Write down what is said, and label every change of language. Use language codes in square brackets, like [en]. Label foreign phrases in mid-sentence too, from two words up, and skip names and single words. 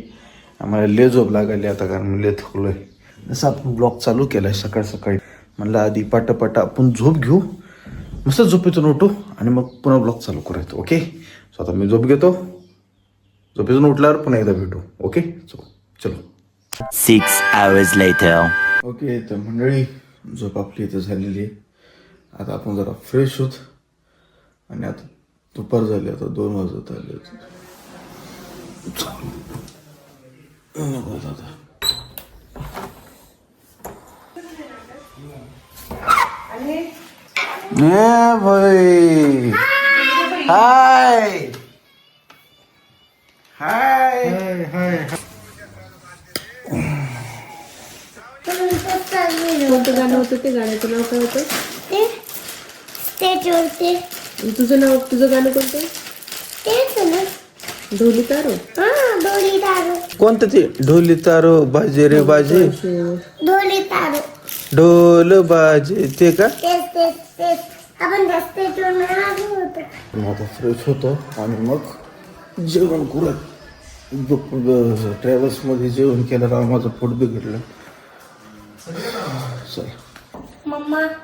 [mr] आम्हाला ले झोप लागायली आता, कारण ले थकलोय. जसं आपण ब्लॉग चालू केलाय सकाळ सकाळी, म्हणलं आधी पटापटा आपण झोप घेऊ, मस्त झोपेतून उठू आणि मग पुन्हा ब्लॉग चालू करायचं. [en] okay, so [mr] आता मी झोप घेतो. झोपेतून उठल्यावर पुन्हा एकदा भेटू. ओके, चलो. [en] 6 hours later. [mr] ओके, तर मंडळी झोप आपली इथं झालेली आहे. आता आपण जरा फ्रेश होत आणि आता दुपार झाली. आता 2 वाजत आले. भाई हाय हाय हाय. कोणतं गाणं होतं ते? गाण्याचं नाव काय होतं? स्टेजवरती तुझं नाव, तुझं गाणं कोणतं? तेच ना. ढोली तारो. ढोली तारो. कोणतं ते? ढोली तारो बाजे रे बाजे. ढोली तारो. ढोल बाजे ते का? तेच आपण स्टेजवर आलो होतो. आता फ्रेश होतो आणि मग जेवण करत. ट्रॅव्हल्स मध्ये जेवण केलं, माझं पोट बिघडलं. चल मम्मा.